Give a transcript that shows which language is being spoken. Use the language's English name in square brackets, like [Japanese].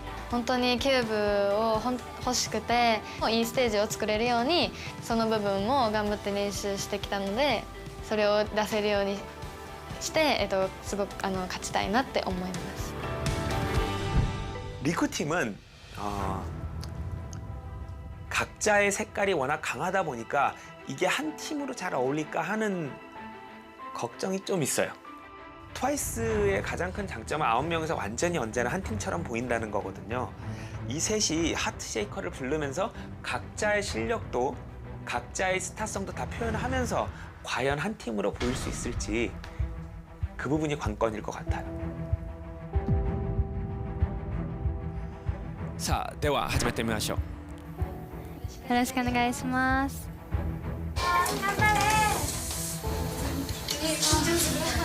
[Japanese] 本当にキューブを欲しくて、いいステージを作れるようにその部分も頑張って練習してきたので、それを出せるようにして、すごく勝ちたいなって思います。 [Korean] 리쿠팀은 각자의 색깔이 워낙 강하다 보니까 이게 한 팀으로 잘 어울릴까 하는 걱정이 좀 있어요. 트와이스의 가장 큰 장점은 9명에서 완전히 언제나 한 팀처럼 보인다는 거거든요. 이 셋이 하트쉐이커를 부르면서 각자의 실력도 각자의 스타성도 다 표현하면서 과연 한 팀으로 보일 수 있을지, 그 부분이 관건일 것 같아요. [Japanese] 자, では始めてみましょう。よろしくお願いします。頑張れ。緊張する。